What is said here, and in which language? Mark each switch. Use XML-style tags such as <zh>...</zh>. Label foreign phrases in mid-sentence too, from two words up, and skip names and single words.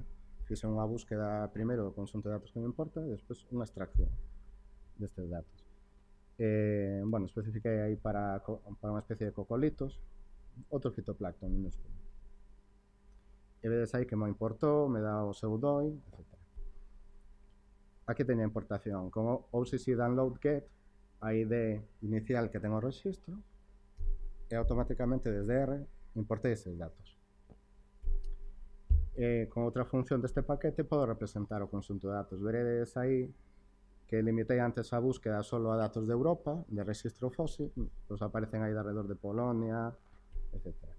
<gl>Fixe unha búsqueda primeiro do conxunto de datos que me importa e despois unha extracción destes datos. Bueno, especifiquei aí para unha especie de cocolitos, outro fitoplancton minúsculo. E vedes aí que me importou, me dá o seu DOI, etc. Aquí teño a importación con OCC download get, a ID inicial que ten o rexistro, e automáticamente desde R importei eses datos. Con outra función deste paquete podo representar o conxunto de datos. Veredes aí que limitei antes a búsqueda solo a datos de Europa, de rexistro fósil, pois aparecen aí de alrededor de Polonia, etc.</gl>